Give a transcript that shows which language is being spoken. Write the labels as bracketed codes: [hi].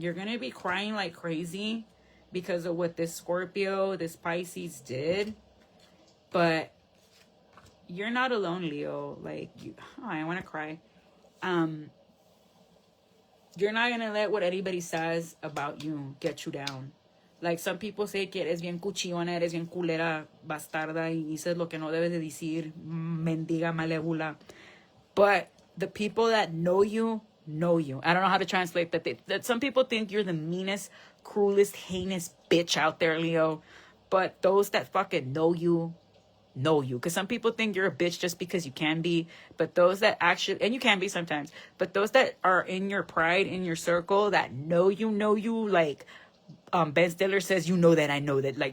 [en] You're going to be crying like crazy because of what this Scorpio, this Pisces did. But you're not alone, Leo. Like, I want to cry. You're not going to let what anybody says about you get you down. Like, some people say [es] que eres bien cuchillona, eres bien culera, bastarda, y dices lo que no debes de decir, mendiga, malévola. [en] But the people that know you, know you. I don't know how to translate that. That some people think you're the meanest, cruelest, heinous bitch out there, Leo. But those that fucking know you, know you. Because some people think you're a bitch just because you can be. But those that actually, and you can be sometimes, but those that are in your pride, in your circle, that know you, like Ben Stiller says, you know that I know that.